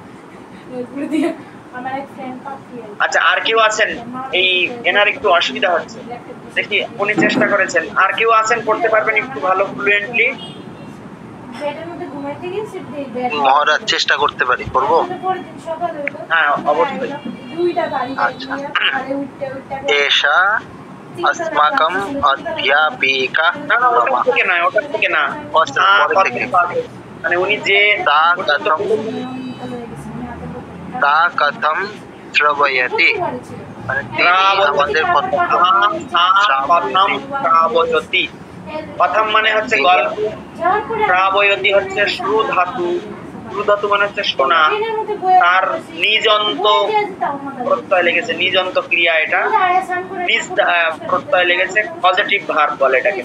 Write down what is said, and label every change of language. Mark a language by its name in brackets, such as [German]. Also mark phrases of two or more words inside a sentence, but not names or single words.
[Bangla] আচ্ছা, আর কেউ আছেন? এই এনার একটু অসুবিধা হচ্ছে, দেখি উনি চেষ্টা করেছেন। আর কেউ আছেন করতে পারবেন একটু ভালো ফ্লুয়েন্টলি? মহারাজ চেষ্টা করতে পারি, করবো? হ্যাঁ, অবশ্যই। আচ্ছা, [Sanskrit] এষা अस्माकं अध्यापिका। [Bangla] না না, ওটার থেকে নয়, ওটার থেকে না, মানে উনি যে [Sanskrit] তা কথম শ্রবয়তি, [Bangla] মানে তিনি আমাদের শ্রাবয়তী। প্রথম মানে হচ্ছে গল্প, শ্রাবয়তী হচ্ছে শ্রু ধাতু, শ্রু ধাতু মানে হচ্ছে শোনা, তার নিজন্ত প্রত্যয় লেগেছে, নিজন্ত ক্রিয়া, এটা নিজ প্রত্যয় লেগেছে, [English] positive verb [Bangla] বলে এটাকে।